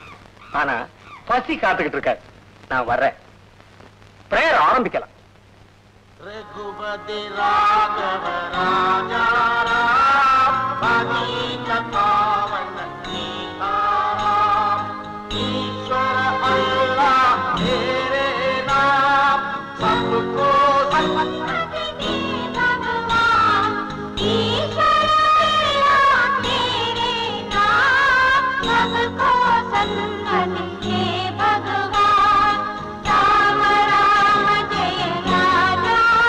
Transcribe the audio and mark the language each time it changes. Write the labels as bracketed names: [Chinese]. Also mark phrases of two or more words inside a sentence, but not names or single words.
[Tamil] ஆனா பசி காத்துக்கிட்டு இருக்காரு. நான் வர்றேன், பிரேயர் ஆரம்பிக்கலாம். [Hindi] रघुपति राघव राजा राम पतित पावन सीताराम ईश्वर अल्लाह तेरे नाम सबको सन्मति भगवान ईश्वर अल्लाह तेरे नाम सबको सन्मति भगवान राम राम जय राजा